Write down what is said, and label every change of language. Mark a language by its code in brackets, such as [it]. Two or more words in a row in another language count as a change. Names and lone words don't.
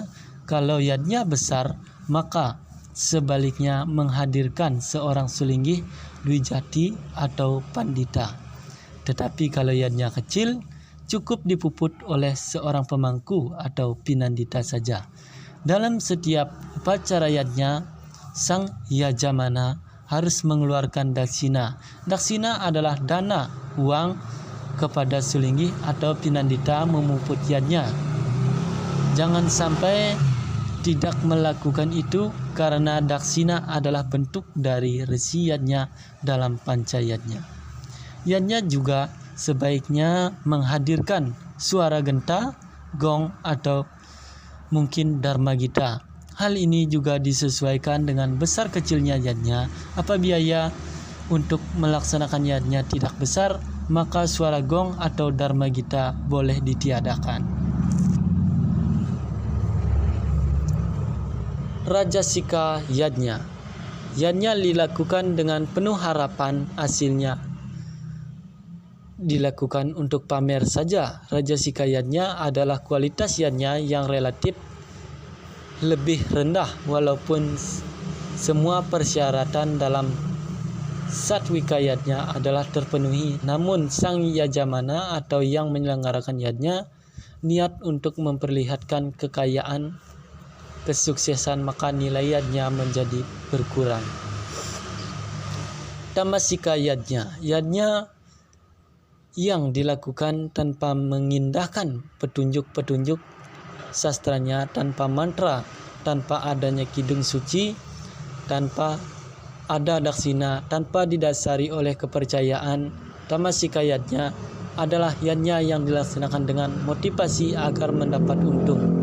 [id] Kalau yadnya besar, maka sebaliknya menghadirkan seorang sulinggih dwijati atau pandita. Tetapi kalau yadnya kecil, cukup dipuput oleh seorang pemangku atau pinandita saja. Dalam setiap upacara yadnya, sang yajamana harus mengeluarkan daksina. Daksina adalah dana uang kepada sulinggih atau pinandita memuput yadnya. Jangan sampai tidak melakukan itu karena daksina adalah bentuk dari resi yadnya dalam panca yadnya. Yadnya juga sebaiknya menghadirkan suara genta, gong, atau mungkin dharma gita. Hal ini juga disesuaikan dengan besar kecilnya yadnya. Apabila untuk melaksanakan yadnya tidak besar, maka suara gong atau dharma gita boleh ditiadakan. Rajasika yadnya. Yadnya dilakukan dengan penuh harapan, hasilnya dilakukan untuk pamer saja. Rajasika yadnya adalah kualitas yadnya yang relatif lebih rendah walaupun semua persyaratan dalam satwika yadnya adalah terpenuhi. Namun sang yajamana atau yang menyelenggarakan yadnya niat untuk memperlihatkan kekayaan, kesuksesan, maka nilai yadnya menjadi berkurang. Tamasika yadnya. Yadnya yang dilakukan tanpa mengindahkan petunjuk-petunjuk sastranya, tanpa mantra, tanpa adanya kidung suci, tanpa ada daksina, tanpa didasari oleh kepercayaan. Tamasika yadnya adalah yadnya yang dilaksanakan dengan motivasi agar mendapat untung.